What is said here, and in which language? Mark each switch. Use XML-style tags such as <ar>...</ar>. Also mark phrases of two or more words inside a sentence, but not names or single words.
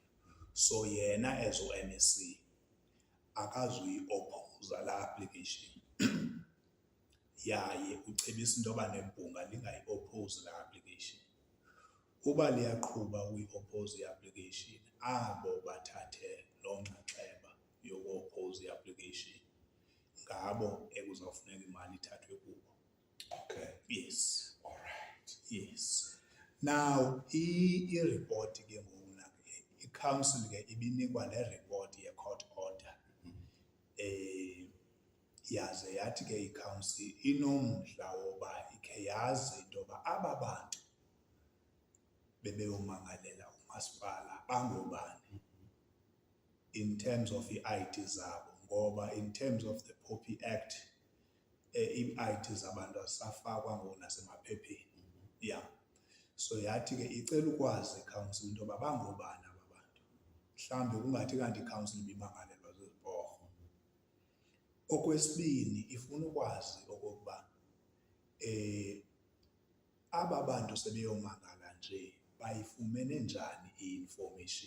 <xh>So yena as MEC akazuyi-oppose la application yaye ucebisa into yoba nebhunga lingayi-oppose la application. Uba liyaqhuba uyi-oppose i-application, abo bathathe loo nxaxheba yoku-oppose i-application ngabo ekuzawufuneka imali ithathwe kubo.</xh> <en>Okay. Yes. All right. Yes. Now,</en> <xh>i-report ke ngona i-council ke ibinikwa le report ye-court order. Yaze yathi ke i-council inomdla woba ikhe yazi into yoba aba bantu bebeyomangalela umasipala bangobani</xh> <en>in terms of</en> <xh>i-ID zabo, ngoba</xh> <en>in terms of the POPI Act,</en> <xh>i-ID zabantu asafakwa ngonasemaphepheni. Yeah. So yathi ke icela ukwazi i-council into yoba bangobani aba bantu. Mhlawumbe kungathi kanti i-council ibimangalelwa ziziporho. Okwesibini ifuna ukwazi okokuba aba bantu sebeyomangala nje bayifumene njani i-information.</xh>